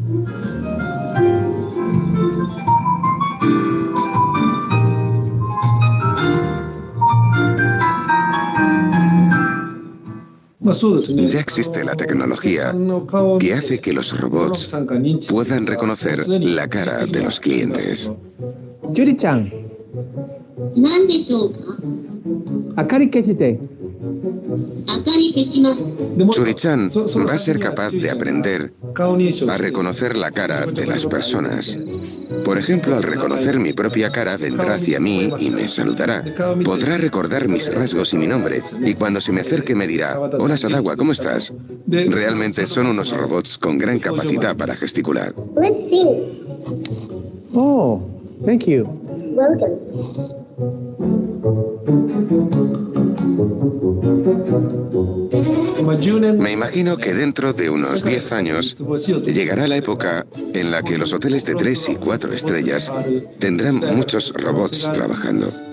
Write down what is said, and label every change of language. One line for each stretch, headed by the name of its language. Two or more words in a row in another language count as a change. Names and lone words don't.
Spanish: Ya existe la tecnología que hace que los robots puedan reconocer la cara de los clientes. Yuri-chan,
Japanese: 何でしょうか。明かり消して。明かり消します。
Spanish: Yuri-chan va a ser capaz de aprender a reconocer la cara de las personas. Por ejemplo, al reconocer mi propia cara, vendrá hacia mí y me saludará. Podrá recordar mis rasgos y mi nombre, y cuando se me acerque me dirá: «Hola Sadawa, ¿cómo estás?». Realmente son unos robots con gran capacidad para gesticular.
English: Let's see. Oh, thank you. Welcome.
Spanish: Me imagino que dentro de unos 10 años llegará la época en la que los hoteles de 3 y 4 estrellas tendrán muchos robots trabajando.